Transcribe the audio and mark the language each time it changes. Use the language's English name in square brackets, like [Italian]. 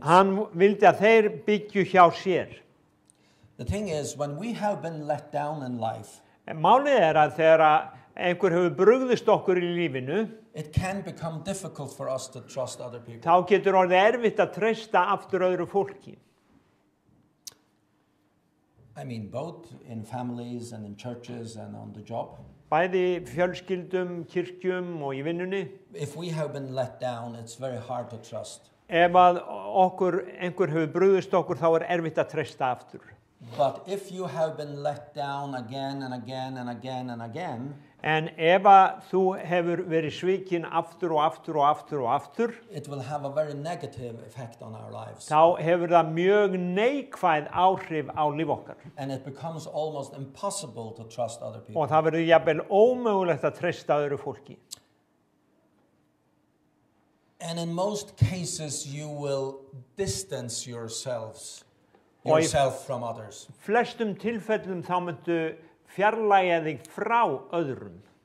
[Icelandic] Hann vildi að þeir byggju hjá sér. [English] The thing is, when we have been let down in life, [Icelandic] Málið er að þegar einhver hefur brugðist okkur í lífinu, [English] it can become difficult for us to trust other people. [Icelandic] þá getur orðið erfitt að treysta aftur öðru fólki. [English] I mean, both in families and in churches and on the job. [Icelandic] Bæði fjölskyldum, kirkjum og í vinnunni. [English] If we have been let down, it's very hard to trust. [Icelandic] Ef að einhver hefur brugðist okkur, þá er erfitt að treysta aftur. [English] But if you have been let down again and again and again and again, [Icelandic] En ef að þú hefur verið svikinn aftur og aftur og aftur og aftur, [English] it will have a very negative effect on our lives. [Icelandic] þá hefur það mjög neikvæð áhrif á líf okkar. [English] And it becomes almost impossible to trust other people. [Icelandic] Og það verður jafnvel ómögulegt að treysta öðru fólki. [English] And in most cases, you will distance yourself from others. [Icelandic] Flestum tilfellum þá myndu fjarlægja þig frá öðrum.